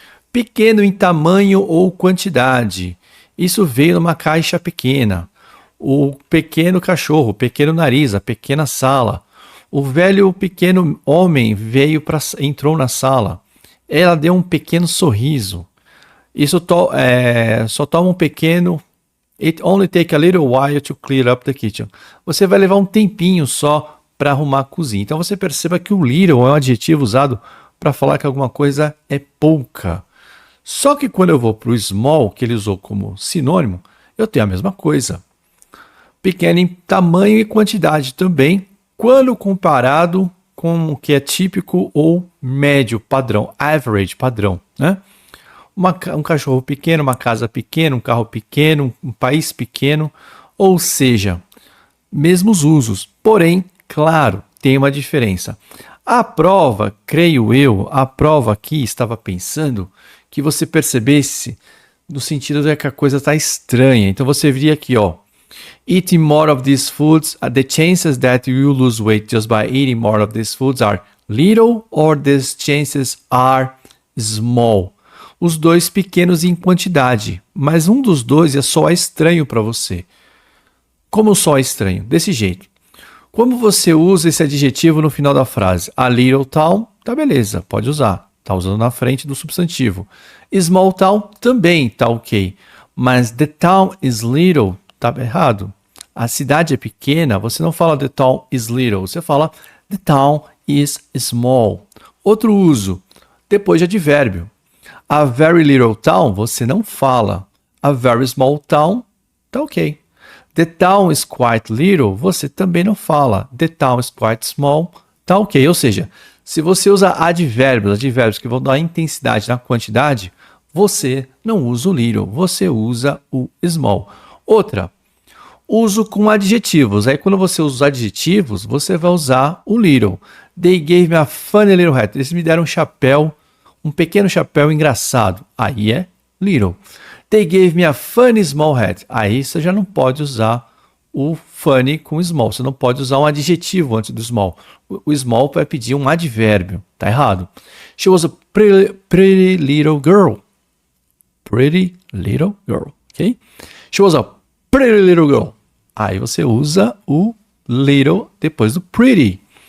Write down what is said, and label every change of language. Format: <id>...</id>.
<pt>Pequeno em tamanho ou quantidade. Isso veio numa caixa pequena. O pequeno cachorro, o pequeno nariz, a pequena sala. O velho pequeno homem entrou na sala. Ela deu um pequeno sorriso. Isso só toma um pequeno...</pt> <en>It only take a little while to clear up the kitchen.</en> <pt>Você vai levar um tempinho só para arrumar a cozinha. Então você perceba que o little é um adjetivo usado para falar que alguma coisa é pouca. Só que quando eu vou para o small, que ele usou como sinônimo, eu tenho a mesma coisa. Pequeno em tamanho e quantidade também, quando comparado com o que é típico ou médio, padrão, average, padrão, né? Um cachorro pequeno, uma casa pequena, um carro pequeno, um país pequeno, ou seja, mesmos usos. Porém, claro, tem uma diferença. A prova, creio eu, a prova aqui estava pensando que você percebesse no sentido de que a coisa está estranha. Então você viria aqui, ó.</pt> <en>Eating more of these foods, the chances that you lose weight just by eating more of these foods are little or these chances are small.</en> <pt>Os dois pequenos em quantidade, mas um dos dois é só estranho para você. Como só estranho? Desse jeito. Como você usa esse adjetivo no final da frase?</pt> <en>A little town,</en> <pt>tá beleza, pode usar. tá usando na frente do substantivo. Small town também tá ok, mas</pt> <en>the town is little</en> <pt>tá errado. A cidade é pequena, você não fala</pt> <en>the town is little,</en> <pt>você fala</pt> <en>the town is small.</en> <pt>Outro uso, depois de advérbio.</pt> <en>A very little town,</en> <pt>você não fala.</pt> <en>A very small town,</en> <pt>tá ok.</pt> <en>The town is quite little,</en> <pt>você também não fala.</pt> <en>The town is quite small,</en> <pt>tá ok. Ou seja, se você usa advérbios que vão dar intensidade na quantidade, você não usa o little, você usa o small. Outra, uso com adjetivos. Aí quando você usa os adjetivos, você vai usar o little.</pt> <en>They gave me a funny little hat.</en> <pt>Eles me deram um chapéu, um pequeno chapéu engraçado. Aí é little.</pt> <en>They gave me a funny small hat.</en> <pt>Aí você já não pode usar o funny com small. Você não pode usar um adjetivo antes do small. O small vai pedir um advérbio. Tá errado.</pt> <en>She was a pretty little girl. Pretty little girl. Ok? She was a pretty little girl.</en> <pt>Aí você usa o little depois do pretty.</pt>